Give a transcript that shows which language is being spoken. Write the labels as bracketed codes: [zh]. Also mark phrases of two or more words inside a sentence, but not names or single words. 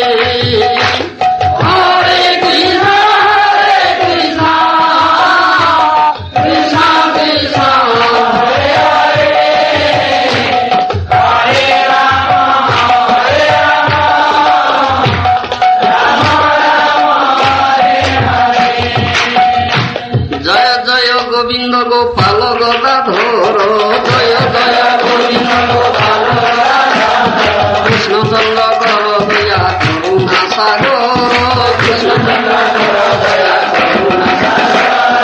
[sa] Hare Krishna, Krishna Krishna, Hare Hare, Hare Rama, Hare Rama, Rama Rama, Hare Hare. [bn] জয় জয় গোবিন্দ গোপাল গদাধর, জয় জয় গোবিন্দ গোপাল গদাধর, কৃষ্ণ চন্দ্র কর দয়া করুণা সাগর, কৃষ্ণ চন্দ্র কর দয়া করুণা সাগর।